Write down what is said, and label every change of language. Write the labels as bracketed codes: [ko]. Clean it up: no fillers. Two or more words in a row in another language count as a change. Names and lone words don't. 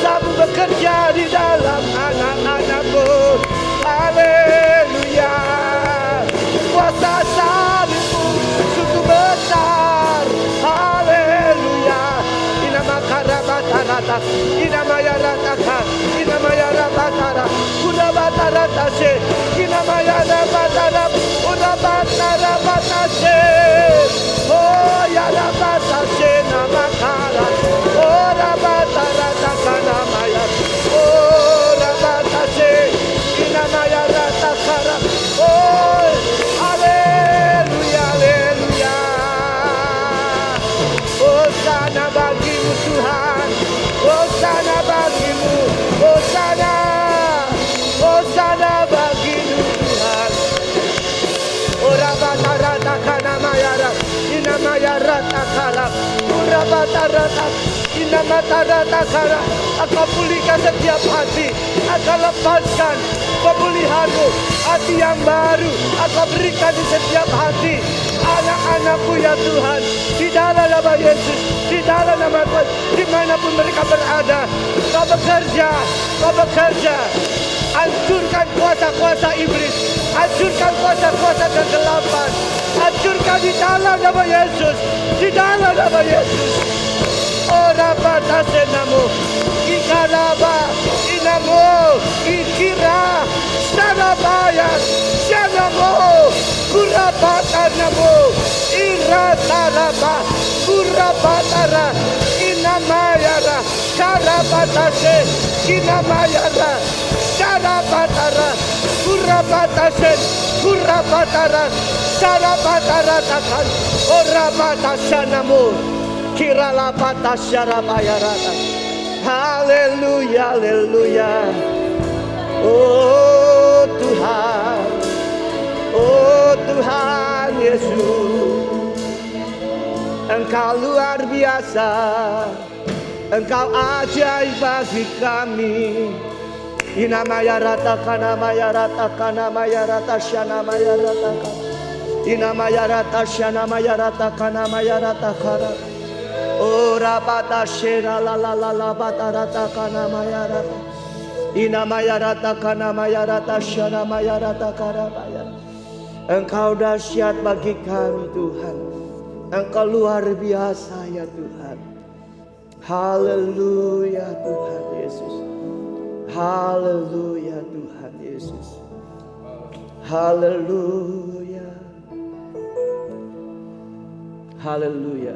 [id] bekerja di dalam anak-anakmu. Haleluya. Kuasa salibmu sungguh besar. Haleluya. Inama karabatarata, inama yaratakan, inama yarabatara, kudabatarata, inama yarabatara, kudabatarabatase. Oh yarabatase nama kara, oh rabatarata kanamaya, oh rabatase, inama yaratakara. Oh haleluya, haleluya. Hosana bagimu Tuhan, Hosana bagimu, Hosana, Hosana bagimu Tuhan. Orabatarata kanamayara, inamayara takara, orabatarata, inamatara takara. Aku pulihkan setiap hati, aku lepaskan pemulihanmu, hati yang baru. Aku berikan di setiap hati anak-anakku ya Tuhan, di dalam nama Yesus, di dalam nama Tuhan, dimanapun mereka berada. Kau bekerja, kau bekerja. Hancurkan kuasa-kuasa iblis, hancurkan kuasa-kuasa kegelapan, hancurkan di dalam nama Yesus, di dalam nama Yesus. Ora batase namo, ikaraba, inamo, ikira, sanabaya, sanamo, kurabata namo, irataraba, kurabatara, inamayara, karabatase, inamayara, sarabatara, kurabatase, kurabatara, sarabatara takan, orabatasa namo. Kiralapata syarabayarata. Haleluya, haleluya. Oh Tuhan, oh Tuhan Yesus, Engkau luar biasa, Engkau ajaib bagi kami. Inamaya rata kanamaya rata kanamaya rata syanamaya rata kan. Inamaya rata syanamaya rata kanamaya rata kana. Ora bata shera la la la la bata rata kana maya rata. Ina maya rata kana maya rata shana maya rata kana maya. Engkau dahsyat bagi kami Tuhan. Engkau luar biasa ya Tuhan. Haleluya Tuhan Yesus. Haleluya Tuhan Yesus. Haleluya. Haleluya.